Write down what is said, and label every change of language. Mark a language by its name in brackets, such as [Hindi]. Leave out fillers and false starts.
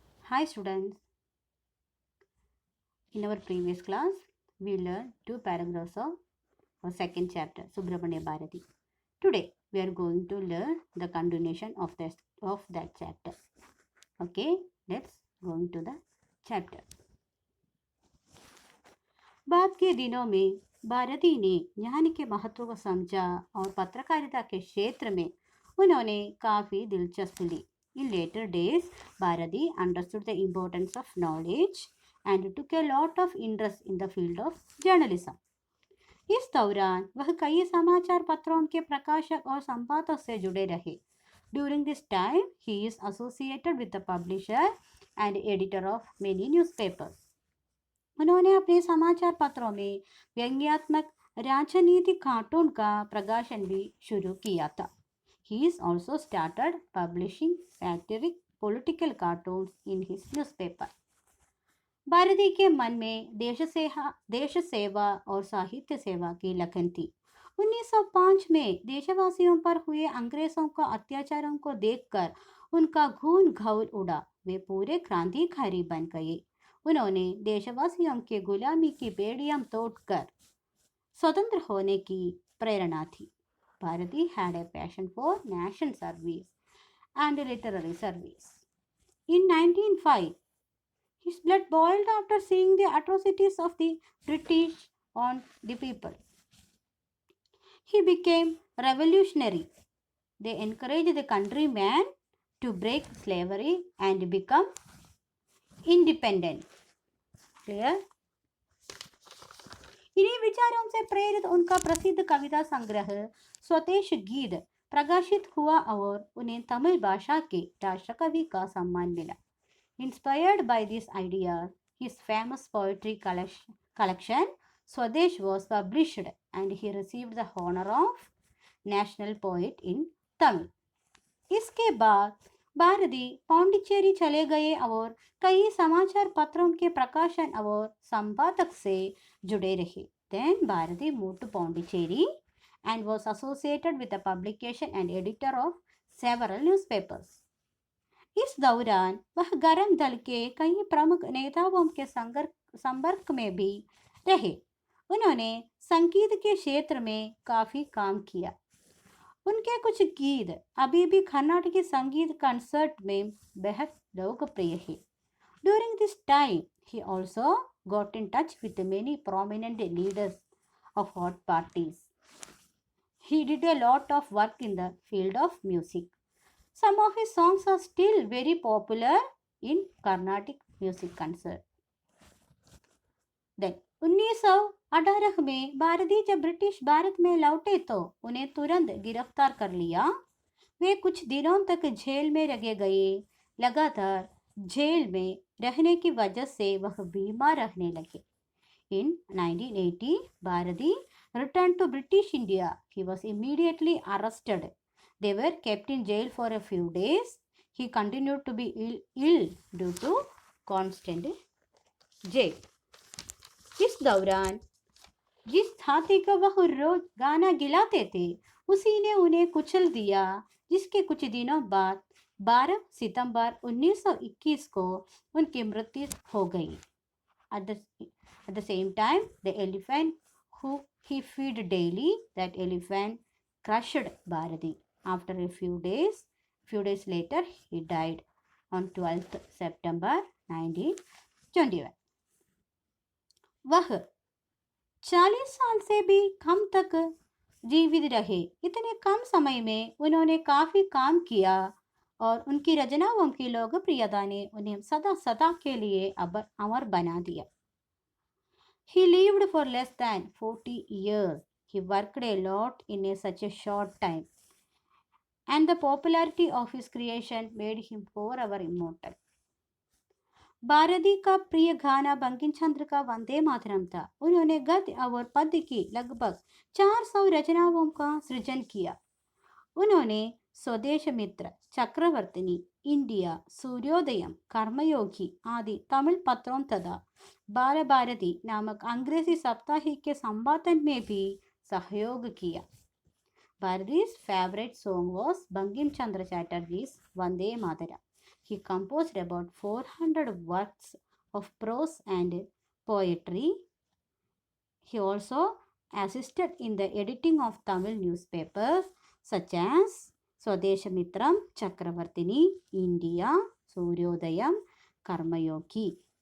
[English] Hi students, in our previous class we learned two paragraphs of our second chapter Subramanya Bharati. Today we are going to learn the continuation of that chapter. Okay, let's go into the chapter. [Hindi] बाद के दिनों में भारती ने ज्ञान के महत्व को समझा और पत्रकारिता के क्षेत्र में उन्होंने काफ़ी दिलचस्पी ली. [English] In later days, Bharati understood the importance of knowledge and took a lot of interest in the field of journalism. [Hindi] इस दौरान वह कई समाचार पत्रों के प्रकाशक और संपादक से जुड़े रहे. [English] During this time, he is associated with the publisher and editor of many newspapers. [Hindi] उन्होंने अपने समाचार पत्रों में व्यंग्यात्मक राजनीतिक कार्टून का प्रकाशन भी शुरू किया था. [English] He is also started publishing satiric political cartoons in his newspaper. [Hindi] Bharti के मन में देश सेवा और साहित्य सेवा की लगन थी. 1905 में देशवासियों पर हुए अंग्रेजों का अत्याचारों को देखकर उनका खून खौल उड़ा. वे पूरे क्रांतिकारी बन गए. उन्होंने देशवासियों के गुलामी की बेड़ियां तोड़कर स्वतंत्र होने की प्रेरणा थी. [English] Bharati had a passion for national service and literary service. In 1905, his blood boiled after seeing the atrocities of the British on the people. He became revolutionary. They encouraged the countrymen to break slavery and become independent. Clear? [Hindi] इन्हीं विचारों से प्रेरित उनका प्रसिद्ध कविता संग्रह स्वदेश गीत प्रकाशित हुआ और उन्हें तमिल भाषा के राष्ट्रकवि का सम्मान मिला. [English] Inspired by this idea, his famous poetry collection Swadesh was published and he received the honor of national poet in Tamil. [Hindi] इसके बाद भारती पांडिचेरी चले गए और कई समाचार पत्रों के प्रकाशन और संपादक से जुड़े रहे. [English] Then Bharati moved to Pondicherry and was associated with the publication and editor of several newspapers. [Hindi] इस दौरान वह गरम दल के कई प्रमुख नेताओं के संपर्क में भी रहे. उन्होंने संगीत के क्षेत्र में काफी काम किया. उनके कुछ गीत अभी भी कर्नाटकी संगीत कंसर्ट में बेहद लोकप्रिय है. [English] During this time, he also got in touch with many prominent leaders of hot parties. He did a lot of work in the field of music. Some of his songs are still very popular in Carnatic music concert. Then [Hindi] 1918 में भारती जब British Bharat में लौटे तो उन्हें तुरंत गिरफ्तार कर लिया. वे कुछ दिनों तक जेल में रखे गए. लगातार जेल में रहने की वजह से वह बीमार रहने लगे. [English] In 1980, Bharati returned to British India. He was immediately arrested. They were kept in jail for a few days. He continued to be ill due to constant jail. [Hindi] इस दौरान जिस हाथी को वह रोज गाना गिलाते थे उसी ने उन्हें कुचल दिया, जिसके कुछ दिनों बाद 12 सितंबर 1921 को उनकी मृत्यु हो गई. [English] At the same time, the elephant who he fed daily, that elephant crushed Bharati. After a few days later, he died on 12th September 1921. [Hindi] वह 40 साल से भी कम तक जीवित रहे. इतने कम समय में उन्होंने काफी काम किया और उनकी रचनाओं की लोकप्रियता ने उन्हें सदा सदा के लिए अमर बना दिया. [English] He lived for less than 40 years. He worked a lot in such a short time. And the popularity of his creation made him forever immortal. [Hindi] Bharti का प्रिय गाना बंकिम चंद्र का वंदे मातरम था. उन्होंने गद्य और पद्य की लगभग 400 रचनाओं का सृजन किया. उन्होंने स्वदेश मित्र, चक्रवर्तिनी, इंडिया, सूर्योदयम, कर्मयोगी आदि तमिल पत्रों तथा बाल भारती नामक अंग्रेजी साप्ताहिक के संपादन में भी सहयोग किया. [English] Bharati's favorite song was Bankim Chandra Chatterjee's Vande Mataram. He composed about 400 works of prose and poetry. He also assisted in the editing of Tamil newspapers such as Swadeshamitram, Chakravartini, India, Suryodayam, Karmayogi.